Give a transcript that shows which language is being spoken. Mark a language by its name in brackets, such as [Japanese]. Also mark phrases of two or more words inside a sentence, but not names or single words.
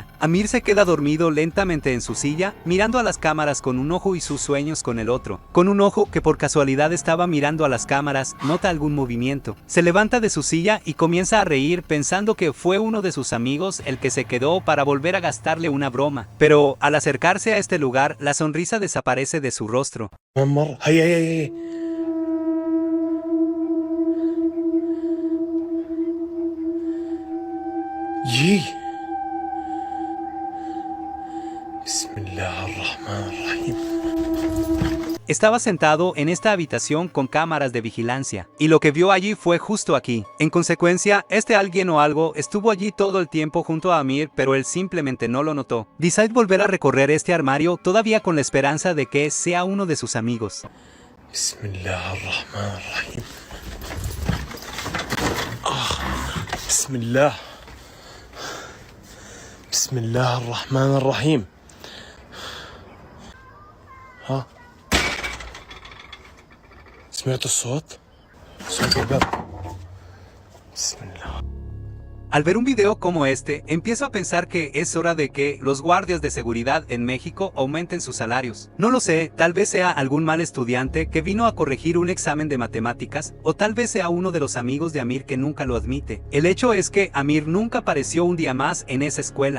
[Spanish] Amir se queda dormido lentamente en su silla, mirando a las cámaras con un ojo y sus sueños con el otro. Con un ojo que por casualidad estaba mirando a las cámaras, nota algún movimiento. Se levanta de su silla y comienza a reír pensando que fue uno de sus amigos el que se quedó para volver a gastarle una broma. Pero al acercarse a este lugar, la sonrisa desaparece de su rostro. [Arabic] يي بسم الله الرحمن الرحيم. [Spanish] Estaba sentado en esta habitación con cámaras de vigilancia, y lo que vio allí fue justo aquí. En consecuencia, este alguien o algo estuvo allí todo el tiempo junto a Amir, pero él simplemente no lo notó. Decide volver a recorrer este armario todavía con la esperanza de que sea uno de sus amigos. [Arabic] بسم الله الرحمن الرحيم. بسم الله بسم الله الرحمن الرحيم. ها سمعت الصوت؟ صوت الباب. بسم الله. [Spanish] Al ver un video como este, empiezo a pensar que es hora de que los guardias de seguridad en México aumenten sus salarios. No lo sé, tal vez sea algún mal estudiante que vino a corregir un examen de matemáticas, o tal vez sea uno de los amigos de Amir que nunca lo admite. El hecho es que Amir nunca apareció un día más en esa escuela.